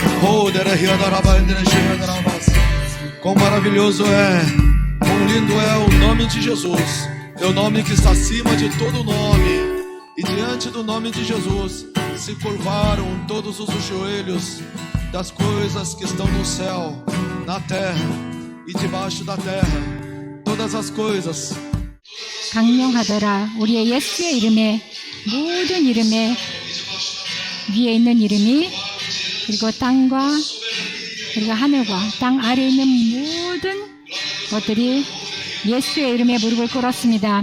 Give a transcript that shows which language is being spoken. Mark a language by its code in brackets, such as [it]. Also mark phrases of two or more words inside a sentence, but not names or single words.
[pt] Quão maravilhoso é, quão lindo é o nome de Jesus. É o nome que está acima de todo nome. E diante do nome de Jesus se curvaram todos os joelhos das coisas que estão no céu, na terra e debaixo da terra. Todas as coisas. [ko] 강령하더라. 우리의 예수의 이름에, 모든 이름에, 위에 있는 이름이, 그리고 땅과 그리고 하늘과 땅 아래에 있는 모든 것들이 예수의 이름에 무릎을 꿇었습니다.